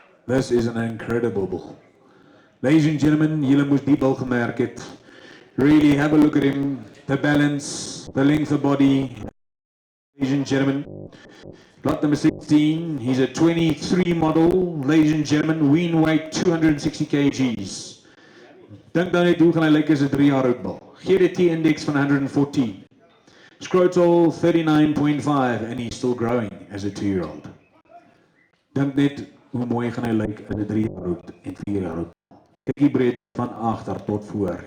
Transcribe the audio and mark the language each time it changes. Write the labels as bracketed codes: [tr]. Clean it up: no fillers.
[en] This is an incredible ball. Ladies and gentlemen, [af] julle moes die bal gemerk het. [en] Really have a look at him, the balance, the length of body. Ladies and gentlemen, lot number 16, he's a 23 model. Ladies and gentlemen, wean weight 260 kgs. [af] Dink dan net hoe gaan hy lyk as 'n 3 jaar oud bal. GDT index van 114. [en] Scrotal 39.5 and he's still growing as a 2-year-old. [af] Dink net hoe mooi gaan hy lyk as 'n 3 jaar oud en 4 jaar oud. Kyk die breedte van agter tot voor.